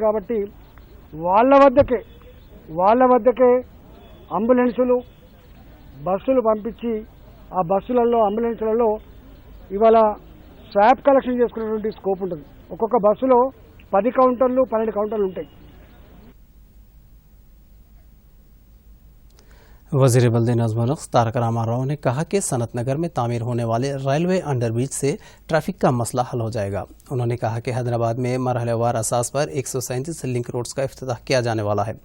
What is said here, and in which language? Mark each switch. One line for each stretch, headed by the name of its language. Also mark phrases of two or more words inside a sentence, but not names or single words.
Telugu: కాబట్టి వాళ్ళ వద్దకే అంబులెన్సులు, బస్సులు పంపించి ఆ బస్సులలో, అంబులెన్సులలో ఇవాళ
English: swab collection
Telugu: చేసుకునేటువంటి స్కోప్ ఉంటుంది. ఒక్కొక్క బస్సులో 10 కౌంటర్లు, 12 కౌంటర్లు ఉంటాయి.
Urdu: وزیر بلدیہ نظم و نسق تارک راما راؤ نے کہا کہ صنعت نگر میں تعمیر ہونے والے
English: railway under bridge
Urdu: سے ٹریفک کا مسئلہ حل ہو جائے گا. انہوں نے کہا کہ حیدرآباد میں مرحلہ وار اساس پر 137
English: link roads
Urdu: کا افتتاح کیا جانے والا ہے.